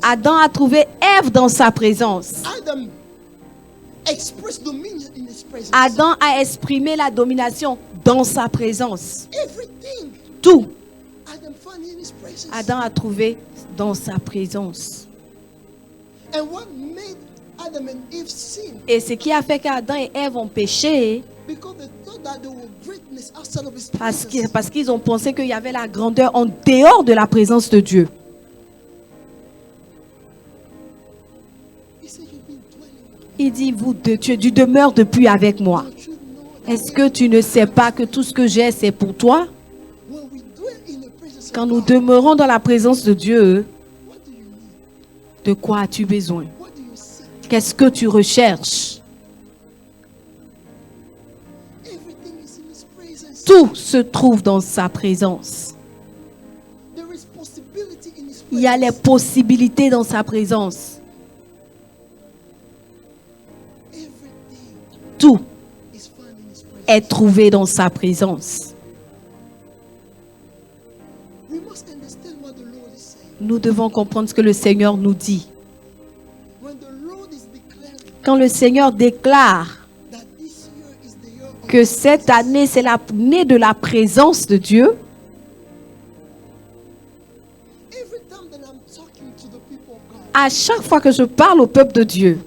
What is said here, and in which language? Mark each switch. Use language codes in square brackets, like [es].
[fr] Adam a trouvé Ève dans sa présence. [en] Adam expressed dominion in His presence. [fr] Adam a exprimé la domination dans sa présence. [en] Everything [fr] Tout, [en] Adam found in His presence. [fr] Adam a trouvé dans sa présence. [en] And what made Adam and Eve sin? [fr] Et ce qui a fait qu'Adam et Ève ont péché, [en] Because they thought that there was greatness outside of His [fr] parce [en] presence. [fr] qu'ils ont pensé qu'il y avait la grandeur en dehors de la présence de Dieu. [en] He said, you've been dwelling. [fr] Il dit, tu demeures depuis avec moi. [en] Don't you know that [fr] Est-ce que tu ne sais pas que tout ce que j'ai, c'est pour toi? [en] when we dwell in the presence [fr] Quand [en] of [fr] nous [en] God, [fr] demeurons dans la présence de Dieu, [en] what do you need? [fr] de quoi as-tu besoin? [en] What do you seek? [fr] Qu'est-ce que tu recherches? [en] Everything is in His presence. [fr] Tout se trouve dans sa présence. [en] There is possibility in His [fr] Il y a les [en] presence. [fr] possibilités dans sa présence. [en] Everything [fr] Tout [en] is found in His presence. [fr] est trouvé dans sa présence. [en] We must understand what the Lord is saying. [fr] Nous devons comprendre ce que le Seigneur nous dit. [en] When the Lord is declaring [fr] Quand le Seigneur déclare [en] that this year is the year of [fr] que cette année, c'est l'année de la présence de Dieu, [en] every time that I'm talking to the people of God, [fr] à chaque fois que je parle au peuple de Dieu,